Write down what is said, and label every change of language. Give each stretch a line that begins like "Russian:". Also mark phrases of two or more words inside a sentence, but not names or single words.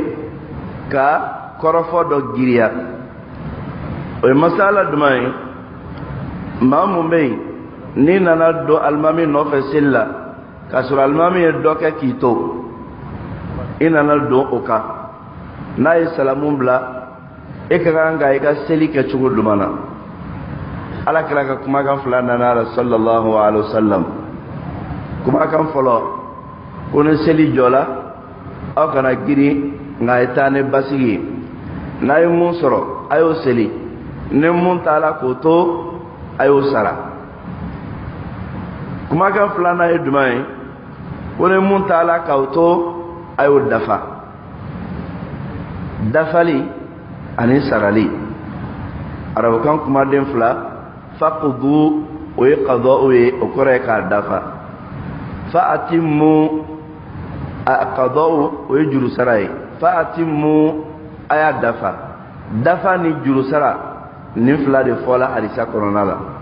Bambara: ka kɔrɔfɔ dɔ giriya o ye masala jumɛn ye maa mun bɛ yen n'i nana don alimami nɔfɛ seli la k'a sɔrɔ alimami ye dɔ kɛ k'i to i nana don o kan n'a ye salamu bila e ka kan ka i ka seli kɛ cogo jumɛn na ala kira ka kumakan fila nana la
Arabic: صلى الله عليه وسلم
Bambara: kumakan fɔlɔ ko ni seli jɔla aw kana giri nka a ye taa ni basigi ye n'a ye mun sɔrɔ a y'o seli ni mun t'a la k'o to a y'o sara kumakan filanan ye jumɛn ye ko ni mun t'a la k'o to a y'o dafa dafali ani sarali arabukan kumaden fila faqdu o ye qada'u ye o kɔrɔ ye k'a dafa
Arabic: فأتموا
Bambara: qada'u o ye juru sara ye
Arabic: فأتموا
Bambara: a y'a dafa dafa ni juru sara nin fila de fɔla hadisa kɔnɔna la